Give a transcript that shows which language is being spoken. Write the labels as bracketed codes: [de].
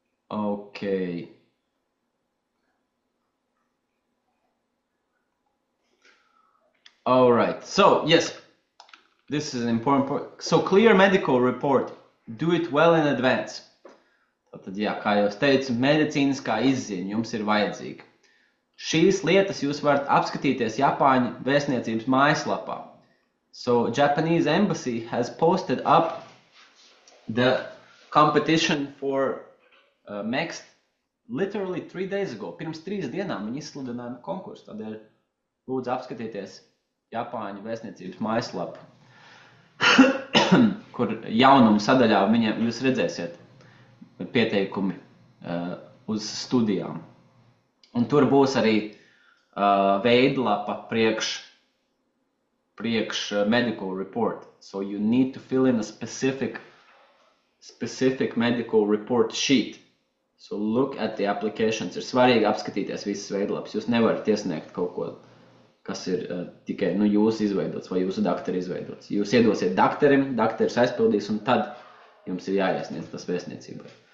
[en] Okay. All right, so yes, this is an important point. So clear medical report, do it well in advance. [lv] Tātad, jā, kā jau es teicu, medicīniskā izziņa jums ir vajadzīga. Šīs lietas jūs varat apskatīties Japāņu vēstniecības mājaslapā. [en] So Japanese embassy has posted up the competition for MEXT literally 3 days ago. [lv] Pirms 3 dienām viņi izsludināja konkursu, tādēļ lūdzu apskatīties Japāņu vēstniecības mājaslapu, kur jaunumu sadaļā jūs redzēsiet pieteikumi uz studijām. Un tur būs arī veidlapa priekš medical report. [en] So you need to fill in a specific medical report sheet. So look at the applications. [lv] Ir svarīgi apskatīties visas veidlapas. Jūs nevarat iesniegt kaut ko, kas ir tikai jūs izveidots vai jūsu daktari izveidots. Jūs iedosiet daktarim, daktaris aizpildīs, un tad jums ir jāiesniedz tas vēstniecībai.